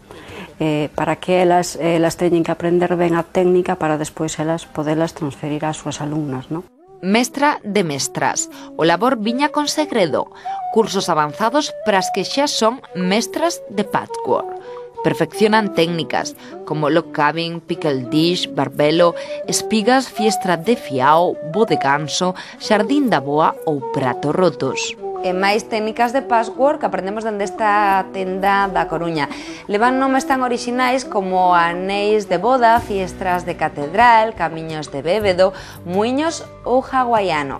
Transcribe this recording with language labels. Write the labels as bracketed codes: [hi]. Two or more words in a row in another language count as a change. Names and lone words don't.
[gl] Para que elas teñen que aprender ben a técnica para despois elas podelas transferir ás súas alumnas, non? Mestra de mestras, o labor viña con segredo, cursos avanzados para as que xa son mestras de patchwork. Perfeccionan técnicas como [en] log cabin, pickle dish, [gl] barbelo, espigas, fiestra de fiao, bo de ganso, xardín da boa ou prato rotos. E máis técnicas de patchwork que aprendemos dende esta tenda da Coruña. Levan nomes tan orixinais como anéis de boda, fiestras de catedral, camiños de bébedo, muiños ou hawaiano.